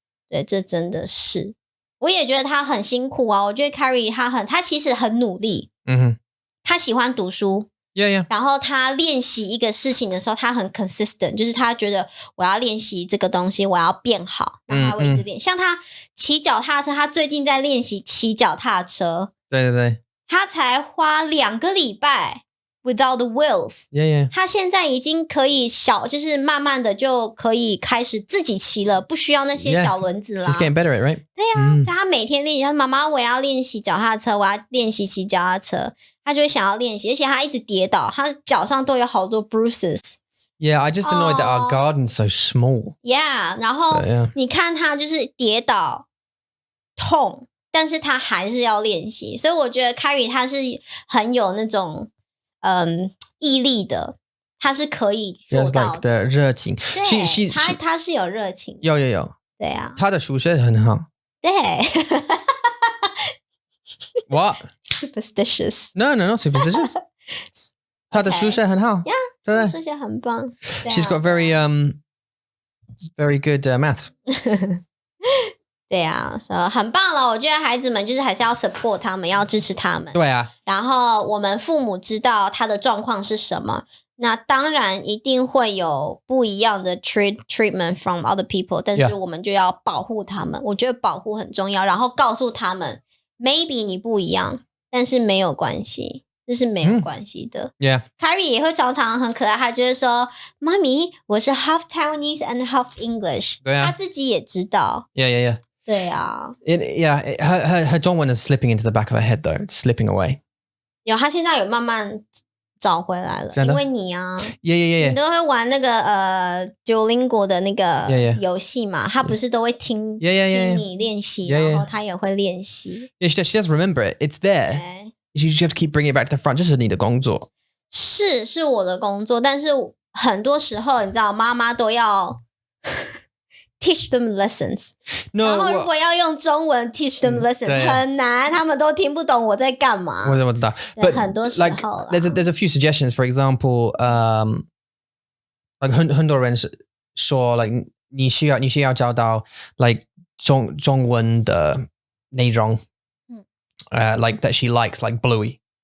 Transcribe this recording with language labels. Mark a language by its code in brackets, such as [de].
[zh] 对，这真的是，我也觉得他很辛苦啊。我觉得 Carrie 他其实很努力，他喜欢读书。然后他练习一个事情的时候，他很 consistent， 就是他觉得我要练习这个东西，我要变好，那他会一直练。像他骑脚踏车，他最近在练习骑脚踏车。对，他才花2个礼拜 [en] without the wheels。 [zh] 他现在已经可以就是慢慢的就可以开始自己骑了，不需要那些小轮子啦。 [en] She's getting better at it, right? [zh] 对啊，所以他每天练习，妈妈我要练习脚踏车，我要练习骑脚踏车。他就会想要练习，而且他一直跌倒，他脚上都有好多 bruises。 [en] Yeah, I just annoyed that our garden's so small. [zh] Yeah, 然后你看他就是跌倒痛，但是他还是要练习，所以我觉得 Carrie 他是很有那种毅力的，他是可以做到的。热情，对，他是有热情，有，对啊，他的数学很好，对。 [en] What? Superstitious? No, not superstitious. [zh] 他的数学很好，对，数学很棒。 [en] She's got very good maths. [zh] 对啊，很棒了。我觉得孩子们就是还是要 support 他们，要支持他们。对啊。然后我们父母知道他的状况是什么，那当然一定会有不一样的 [en] treatment from other people， [zh] 但是我们就要保护他们。我觉得保护很重要，然后告诉他们 maybe 你不一样，但是没有关系，这是没有关系的。 Carrie 也会常常很可爱，他就会说妈咪我是 [en] half Taiwanese and half English， [zh] 他自己也知道。对啊。 [en] her 中文 is slipping into the back of her head though. It's slipping away. [zh] 有，他现在有慢慢找回来了，因为你啊，你都会玩那个Duolingo 的那个游戏嘛，他不是都会听你练习，然后他也会练习。 [en] she does remember it. It's there. You have to keep bringing it back to the front. [zh] 这是你的工作。是我的工作，但是很多时候你知道，妈妈都要 [en] teach them lessons， [zh] 然后如果要用中文 teach them lessons 很难，他们都听不懂我在干嘛。我知道， but 很多时候 [en] there's a few suggestions. For example, like [zh] 很多人说 [en] like [zh] 你需要找到 [en] like [zh] 中文的内容， [en] like that she likes, like Bluey.